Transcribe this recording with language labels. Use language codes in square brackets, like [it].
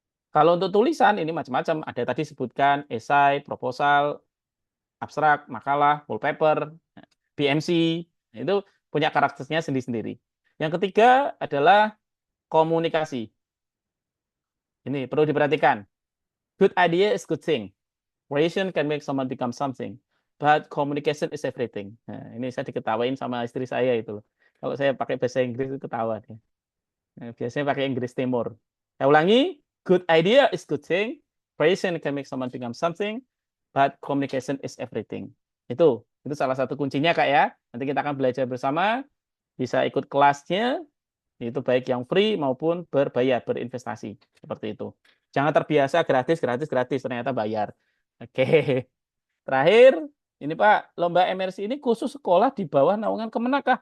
[id] Kalau untuk tulisan ini macam-macam. Ada tadi sebutkan esai, proposal, abstrak, makalah, wallpaper, BMC. Itu punya karakternya sendiri-sendiri. Yang ketiga adalah komunikasi. Ini perlu diperhatikan. [en] Good idea is good thing. Creation can make someone become something, but communication is everything. [id] Nah, ini saya diketawain sama istri saya itu. Kalau saya pakai bahasa Inggris itu ketawa dia. Nah, biasanya pakai Inggris Timur. Saya ulangi, [en] good idea is good thing. Creation can make someone become something, but communication is everything. [id] Itu salah satu kuncinya Kak ya. Nanti kita akan belajar bersama, bisa ikut kelasnya, itu baik yang free maupun berbayar, berinvestasi. Seperti itu. Jangan terbiasa gratis, gratis, gratis, ternyata bayar. Oke. Terakhir, ini Pak, lomba MRC ini khusus sekolah di bawah naungan Kemenak kah?